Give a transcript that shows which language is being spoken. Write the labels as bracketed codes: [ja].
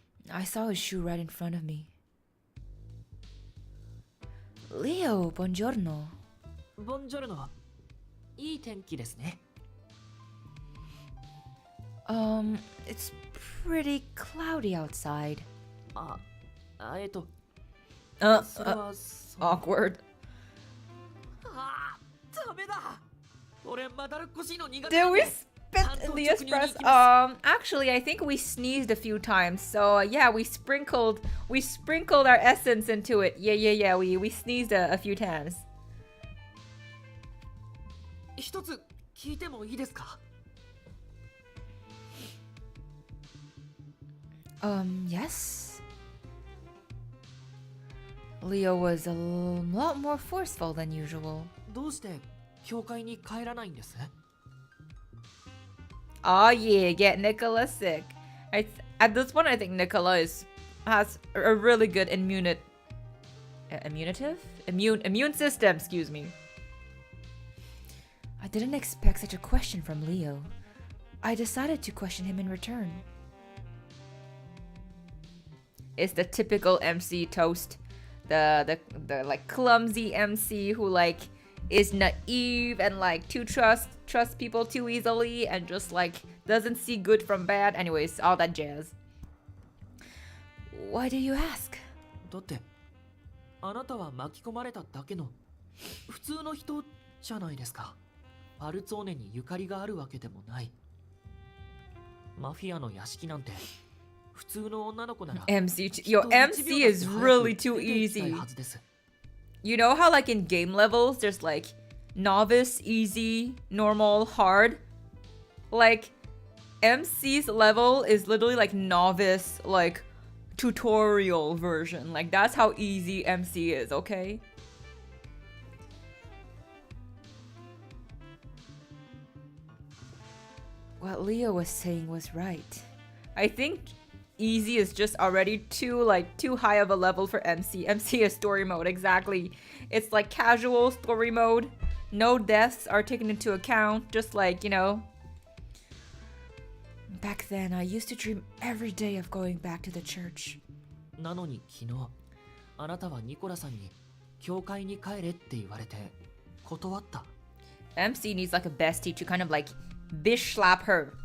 [en] I saw his shoe right in front of me. [it] Leo, buongiorno. Buongiorno. [ja] いい天気ですね。 [en] It's pretty cloudy outside. [ja] それは [en] awkward. [ja] ダメだ。俺まだるっこしいの苦手 [en] Did [ja] なん [en] we [ja] で。 [en] spit in the espresso? Actually, I think we sneezed a few times. So yeah, we sprinkled our essence into it. Yeah. We sneezed a few times. [ja] 一つ聞いてもいいですか？ [en] Yes. Leo was a lot more forceful than usual. [ja] どうして教会に帰らないんです？ [en] Oh yeah, get Nicola sick. At this point, I think Nicola has a really good immune system. Excuse me. I didn't expect such a question from Leo. I decided to question him in return. It's the typical MC toast, the like clumsy MC who like is naive and like to trust people too easily and just like doesn't see good from bad. Anyways, all that jazz. Why do you ask? [ja] だってあなたは巻き込まれただけの普通の人じゃないですか。パルツォーネにゆかりがあるわけでもない。マフィアの屋敷なんて普通の女の子なら [en] MC is really too easy. You know how like in game levels there's like novice, easy, normal, hard? Like MC's level is literally like novice, like tutorial version. Like that's how easy MC is, okay? What Leo was saying was right. I think easy is just already too high of a level for MC. MC is story mode, exactly. It's like casual story mode. No deaths are taken into account, just like, you know. Back then, I used to dream every day of going back to the church. [ja] なのに昨日、あなたはニコラさんに教会に帰れって言われて断った。 [en] MC needs like a bestie to kind of like bish slap her.